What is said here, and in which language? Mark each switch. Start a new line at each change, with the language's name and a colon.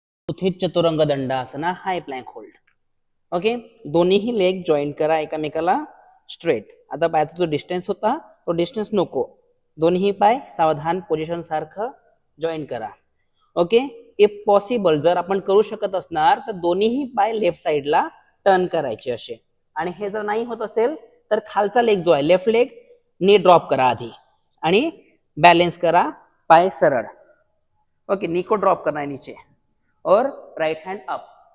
Marathi: उत्थित चतुरंग दंडासना, हाय plank hold. Okay, दोन्हीही leg join करा एकामेकाला straight. आता पायाचा जो डिस्टन्स होता तो डिस्टन्स नको, दोन्ही पाय सावधान पोझिशन सारखं जॉईन करा. ओके,
English: if possible
Marathi: जर आपण करू शकत असणार तर दोन्हीही पाय लेफ्ट साइडला टर्न करायचे असे. आणि हे जर नाही होत असेल तर खालचा लेग जो आहे लेफ्ट लेग नी ड्रॉप करा आधी आणि बॅलेन्स करा पाय सरळ.
Hindi: ओके, नी को ड्रॉप करना है नीचे और राइट हैंड अप.